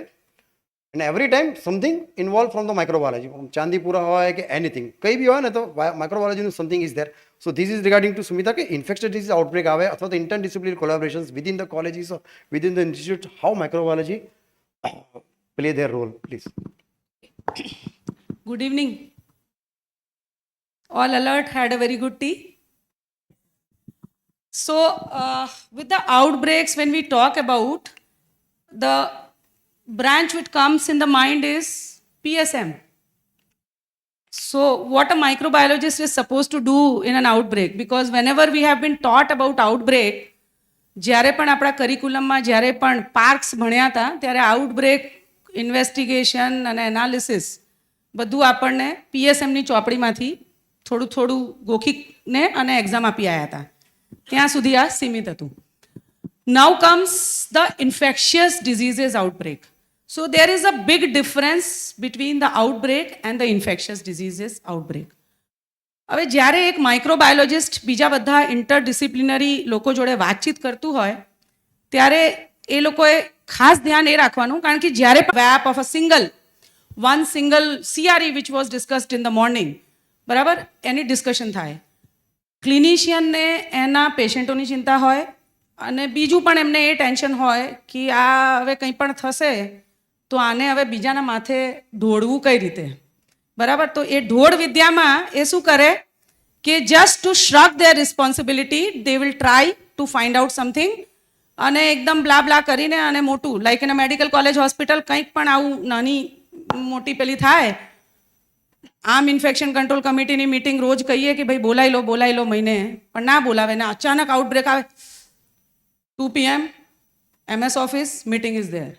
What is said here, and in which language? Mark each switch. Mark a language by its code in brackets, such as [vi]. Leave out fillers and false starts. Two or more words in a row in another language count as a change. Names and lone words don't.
[en] અને every time something involve from the microbiology, ચાંદીપુરા [gu] હોય કે [en] એનીથિંગ, [gu] કંઈ બી હોય ને તો [en] microbiologynu something is there. So this is regarding to Sumita ke infectious disease outbreak [gu] આવે અથવા તો [en] interdisciplinary collaborations within the colleges or within the institute, how microbiology play their role, please. Good evening. All alert, had a very good tea. So, with the outbreaks, when we talk about, the branch which comes in the mind is PSM. So, what a microbiologist is supposed to do in an outbreak, because whenever we have been taught about outbreak, [gu] જ્યારે પણ આપણા કરિક્યુલમમાં જ્યારે પણ પાર્ક્સ ભણ્યા હતા ત્યારે [en] outbreak investigation [gu] અને એનાલિસિસ બધું આપણને PSMની ચોપડીમાંથી થોડું થોડું ગોખીને અને એક્ઝામ આપી આવ્યા હતા. ત્યાં સુધી આ સીમિત હતું. [en] Now comes the infectious diseases outbreak. So there is a big difference between the outbreak and the infectious diseases outbreak. [gu] હવે જ્યારે એક માઇક્રોબાયોલોજિસ્ટ બીજા બધા ઇન્ટરડિસિપ્લિનરી લોકો જોડે વાતચીત કરતું હોય ત્યારે એ લોકોએ ખાસ ધ્યાન એ રાખવાનું, કારણ કે જ્યારે [en] wep of a one single CRE which was discussed in the morning, [gu] બરાબર, એની ડિસ્કશન થાય. ક્લિનિશિયનને એના પેશન્ટોની ચિંતા હોય અને બીજું પણ એમને એ ટેન્શન હોય કે આ હવે કંઈ પણ થશે તો આને હવે બીજાના માથે ઢોળવું કઈ રીતે, બરાબર. તો એ ઢોળ વિદ્યામાં એ શું કરે કે [en] just to shrug their responsibility they will try to find out something [gu] અને એકદમ બ્લા બ્લા કરીને અને મોટું [en] like in a medical college hospital [gu] કંઈક પણ આવું નાની મોટી પેલી થાય, આમ [en] infection control committee meeting [gu] રોજ કહીએ કે ભાઈ બોલાવી લો મહિને, પણ ના બોલાવે ને અચાનક આઉટબ્રેક આવે, [en] 2 PM MS office meeting is there.